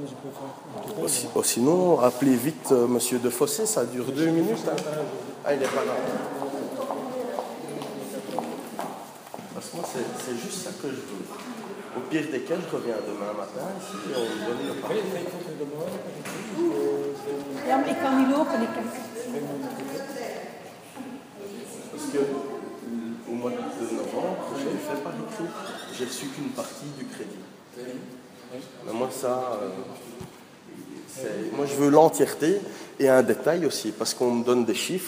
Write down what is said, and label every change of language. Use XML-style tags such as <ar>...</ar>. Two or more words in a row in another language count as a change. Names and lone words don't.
<fr>Je peux faire. Sinon, appelez vite monsieur de Fossé, ça dure 2 minutes. Hein. Ah, il n'est pas là. Parce que moi, c'est juste ça que je veux. Au pire des cas, je reviens demain matin ici et on me donne le papier.</fr> <nl>Ja, maar ik kan niet lopen.</nl> <fr>Parce que au mois de novembre, j'ai fait par écrit, j'ai reçu qu'une partie du crédit. Mais moi, ça, moi, je veux l'entièreté et un détail aussi, parce qu'on me donne des chiffres.</fr>